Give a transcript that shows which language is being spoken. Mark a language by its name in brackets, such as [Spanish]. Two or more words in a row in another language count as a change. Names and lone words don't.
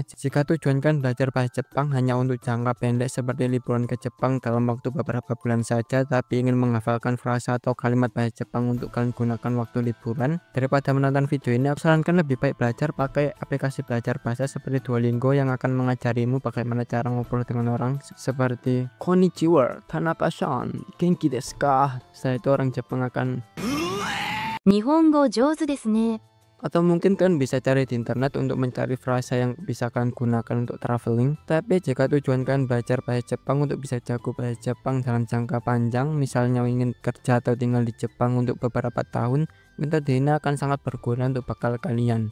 [Indonesian] Jika tujuan kalian belajar bahasa Jepang hanya untuk jangka pendek seperti liburan ke Jepang dalam waktu beberapa bulan saja, tapi ingin menghafalkan frasa atau kalimat bahasa Jepang untuk kalian gunakan waktu liburan, daripada menonton video ini, aku sarankan lebih baik belajar pakai aplikasi belajar bahasa seperti Duolingo yang akan mengajarimu bagaimana cara ngobrol dengan orang seperti [Japanese] こんにちは、田中さん、元気ですか? [Indonesian] Setelah itu orang Jepang akan [Japanese] 日本語上手ですね。 [Indonesian] atau mungkin kalian bisa cari di internet untuk mencari frasa yang bisa kalian gunakan untuk traveling. Tapi jika tujuan kalian belajar bahasa Jepang untuk bisa jago bahasa Jepang dalam jangka panjang, misalnya ingin kerja atau tinggal di Jepang untuk beberapa tahun, metode ini akan sangat berguna untuk bekal kalian.